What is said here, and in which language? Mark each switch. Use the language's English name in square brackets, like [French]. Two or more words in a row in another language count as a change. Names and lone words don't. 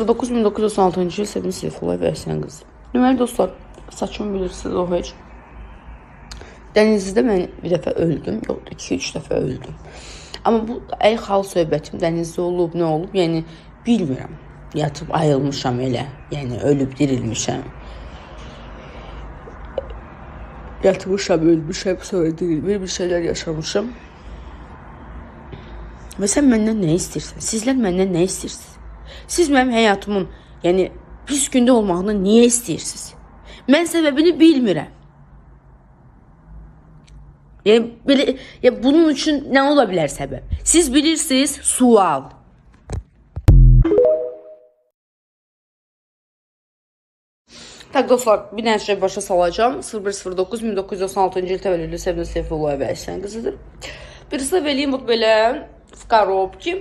[Azerbaijani] 009-1996 Sevgili Seyfullah ve Əhsən qızı. Deməli dostlar, saçımı bilirsiniz o heç. Dənizlidə mən bir dəfə öldüm, yox 2-3 dəfə öldüm. Amma bu hal söhbətim dənizdə olub, nə olub, yəni bilmirəm. Yatıb ayılmışam elə, yəni ölüb dirilmişəm. Yatmışam, ölmüşəm, sonra dirilmir, bir şeylər yaşamışam. Və sən məndən nə istəyirsən? Sizlər məndən nə istəyirsiniz? Siz mənim həyatımın, yəni pis gündə olmağını niyə istəyirsiniz? Mən səbəbini bilmirəm. [Turkish] Yani böyle, ya bunun için ne olabilir sebep? [Azerbaijani] Siz bilirsiniz, sual. Tak dostlar, bir dənə şey başa salacağım. 0109-1996 il təvəllüdlü Sevgili Seyfullah və Əhsən qızıdır. [Russian] Представляем вот belə в коробке.